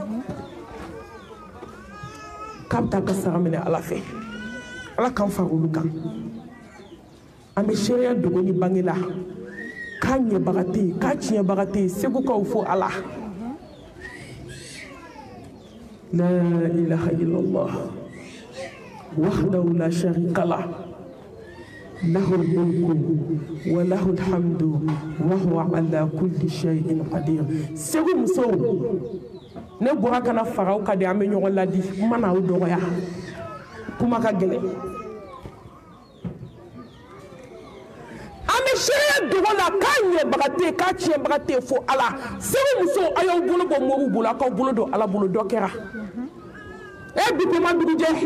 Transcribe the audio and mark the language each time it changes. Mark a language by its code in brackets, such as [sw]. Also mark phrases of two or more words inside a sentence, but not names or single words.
[bm] k'a bɛ taa ka sara minɛ ala fɛ ala k'an fara olu kan an bɛ seereya dogo ni bange la k'a ɲɛbaga tɛ yen k'a tiɲɛbaga tɛ yen segu k'aw fo ala [ar] لا إله إلا الله وحده لا شريك له له الملك وله الحمد وهو على كل شيء قدير [bm] Segu muso ne bɔra kana faraw ka de an bɛ ɲɔgɔn ladi kuma na o dɔgɔya kuma ka gɛlɛn an bɛ seereya dogo la k'a ɲɛbaga tɛ yen k'a tiɲɛbaga tɛ yen fo ala segu muso a y'aw bolo bɔ moriw bolo a k'aw bolo don ala bolo dɔ kɛra bi ko ma dugujɛ